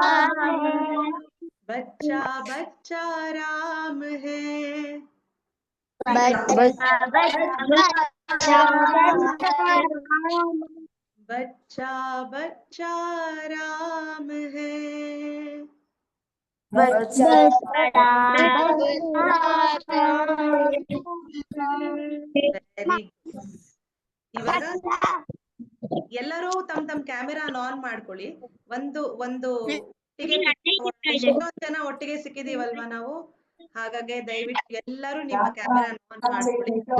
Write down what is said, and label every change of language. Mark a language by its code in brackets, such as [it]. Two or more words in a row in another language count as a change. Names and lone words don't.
[hi] बच्चा बच्चा राम है, बच्चा बच्चा राम है. [en] very good. [kn] ಇವಾಗ ಎಲ್ಲರೂ ತಮ್ ಕ್ಯಾಮೆರಾನ ಆನ್ ಮಾಡ್ಕೊಳ್ಳಿ. ಒಂದು ಒಟ್ಟಿಗೆ ಎಷ್ಟೊಂದ್ ಜನ ಒಟ್ಟಿಗೆ ಸಿಕ್ಕಿದೀವಲ್ವಾ ನಾವು, ಹಾಗಾಗಿ ದಯವಿಟ್ಟು ಎಲ್ಲರೂ ನಿಮ್ಮ ಕ್ಯಾಮೆರಾ ಆನ್ ಮಾಡ್ಕೊಳ್ಳಿ.